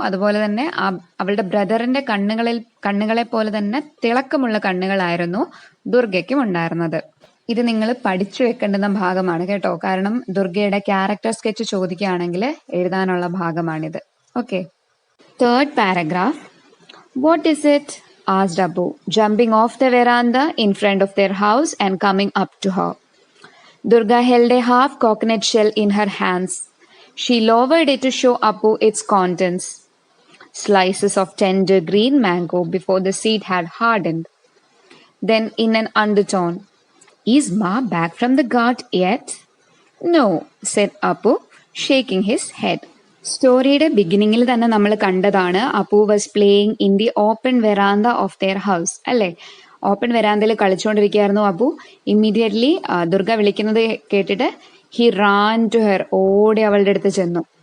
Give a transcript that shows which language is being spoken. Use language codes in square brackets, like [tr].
[ml] അതുപോലെ തന്നെ അവളുടെ ബ്രദറിന്റെ കണ്ണുകളെ പോലെ തന്നെ തിളക്കമുള്ള കണ്ണുകളായിരുന്നു ദുർഗയ്ക്കും ഉണ്ടായിരുന്നത്. ഇത് നിങ്ങൾ പഠിച്ചു വെക്കേണ്ടുന്ന ഭാഗമാണ് കേട്ടോ, കാരണം ദുർഗയുടെ ക്യാരക്ടർ സ്കെച്ച് ചോദിക്കുകയാണെങ്കിൽ എഴുതാനുള്ള ഭാഗമാണിത്. [en] Okay. Third paragraph. What is it? asked Apu, jumping off the veranda in front of their house and coming up to her. Durga held a half coconut shell in her hands. She lowered it to show Apu its contents. Slices of tender green mango before the seed had hardened. Then in an undertone, "Is Ma back from the ghat yet?" "No," said Apu, shaking his head. [ml] സ്റ്റോറിയുടെ ബിഗിനിങ്ങിൽ തന്നെ നമ്മൾ കണ്ടതാണ് [en] Apu was playing in the open veranda of their house, അല്ലേ? [ml] Open വെറാന്തയിൽ കളിച്ചുകൊണ്ടിരിക്കുകയായിരുന്നു Appu. Immediately Durga വിളിക്കുന്നത് കേട്ടിട്ട് [en] he ran to her, [ml] ഓടി അവളുടെ അടുത്ത് ചെന്നു.